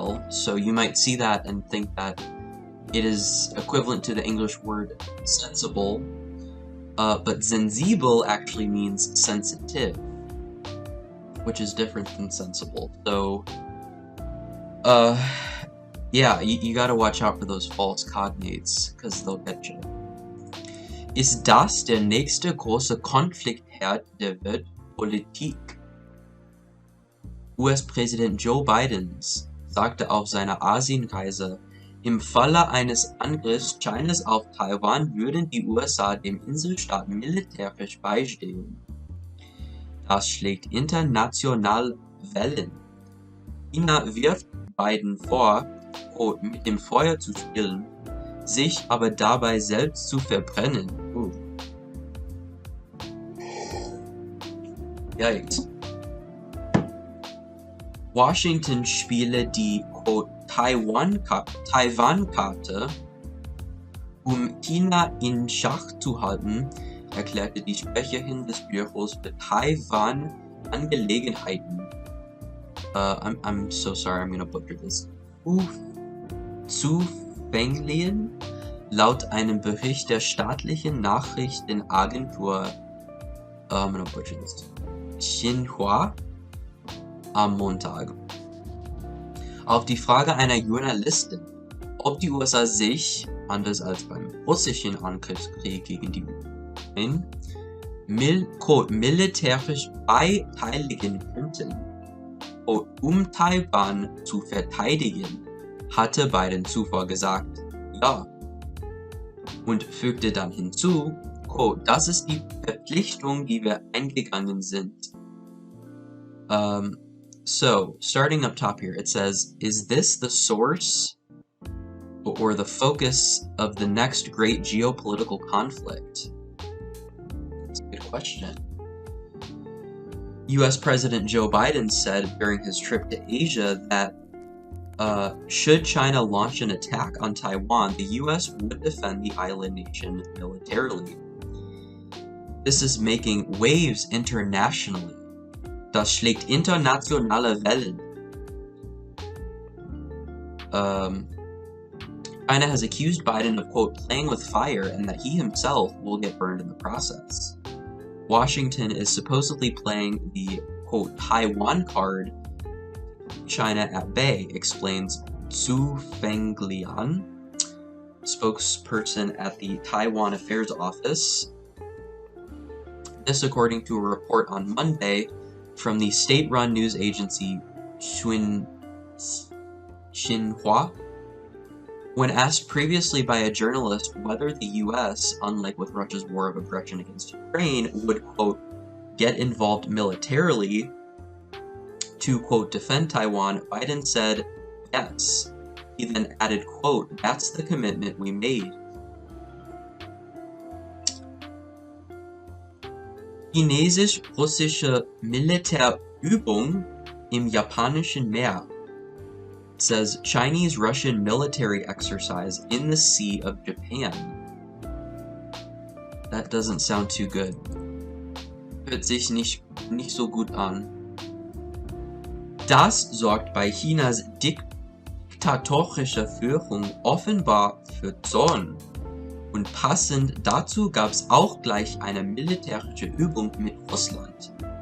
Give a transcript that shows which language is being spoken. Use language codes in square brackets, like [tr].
[en] So you might see that and think that it is equivalent to the English word sensible, but sensibel actually means sensitive, which is different than sensible. So, yeah, you gotta watch out for those false cognates, because they'll get you. [de] Ist das der nächste große Konfliktherd der Weltpolitik? US-Präsident Joe Biden sagte auf seiner Asienreise, im Falle eines Angriffs Chinas auf Taiwan würden die USA dem Inselstaat militärisch beistehen. Das schlägt international Wellen. China wirft Biden vor, mit dem Feuer zu spielen, sich aber dabei selbst zu verbrennen. [en] Yikes. [de] Washington spiele die Taiwan-Karte, um China in Schach zu halten, erklärte die Sprecherin des Büros für Taiwan-Angelegenheiten. [en] I'm so sorry, I'm gonna butcher this. [de] Zufänglien, laut einem Bericht der staatlichen Nachrichtenagentur, [en] I'm gonna butcher this. [de] Xinhua am Montag. Auf die Frage einer Journalistin, ob die USA sich, anders als beim russischen Angriffskrieg gegen die Ukraine, militärisch beteiligen könnten, um Taiwan zu verteidigen, hatte Biden zuvor gesagt, ja. Und fügte dann hinzu, das ist die Verpflichtung, die wir eingegangen sind. [en] So, starting up top here, it says, is this the source or the focus of the next great geopolitical conflict? That's a good question. US President Joe Biden said during his trip to Asia that should China launch an attack on Taiwan, the US would defend the island nation militarily. This is making waves internationally. [de] Das schlägt internationale Wellen. [en] China has accused Biden of, quote, playing with fire and that he himself will get burned in the process. Washington is supposedly playing the, quote, Taiwan card, China at bay, explains Zhu Fenglian, spokesperson at the Taiwan Affairs Office. This according to a report on Monday from the state-run news agency Xinhua. When asked previously by a journalist whether the US, unlike with Russia's war of aggression against Ukraine, would, quote, get involved militarily to, quote, defend Taiwan, Biden said, yes. He then added, quote, that's the commitment we made. [de] Chinesisch-russische Militärübung im japanischen Meer. [en] It says Chinese-Russian military exercise in the Sea of Japan. That doesn't sound too good. [de] Hört sich nicht so gut an. Das sorgt bei Chinas diktatorischer Führung offenbar für Zorn. Und passend dazu gab es auch gleich eine militärische Übung mit Russland.